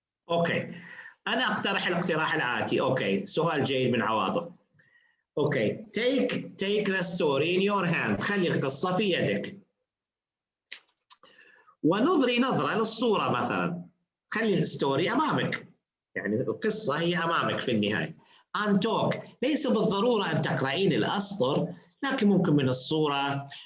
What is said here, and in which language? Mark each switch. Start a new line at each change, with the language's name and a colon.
Arabic: أوكي أنا أقترح الاقتراح الآتي. أوكي سؤال جيد من عواطف.
English: Okay take the story in your hand.
Arabic: خلي القصة في يدك ونظري نظرة للصورة مثلا. خلي الستوري أمامك يعني القصة هي أمامك في النهاية.
English: and talk.
Arabic: ليس بالضرورة أن تقرأين الأسطر لكن ممكن من الصورة.